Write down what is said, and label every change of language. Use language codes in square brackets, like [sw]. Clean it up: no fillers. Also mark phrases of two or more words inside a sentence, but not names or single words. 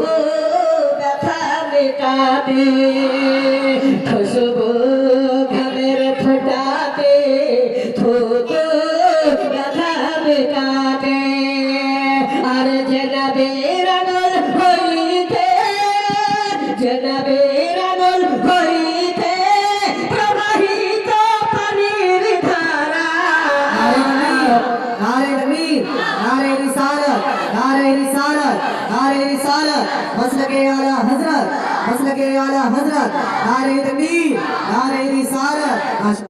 [bn] ব্যথা মেটাতে খুশবু ঘামের ফোটাতে ধুত ব্যথা মেটাতে আর জনাবের আঙুল হইতে জনাবের আঙুল হইতে প্রবাহিত পানির ধারা [ur] نعرۂ تکبیر نعرۂ رسالت نعرۂ رسالت نعرۂ رسالت مسلکِ اعلیٰ حضرت نعرۂ تکبیر نعرۂ رسالت.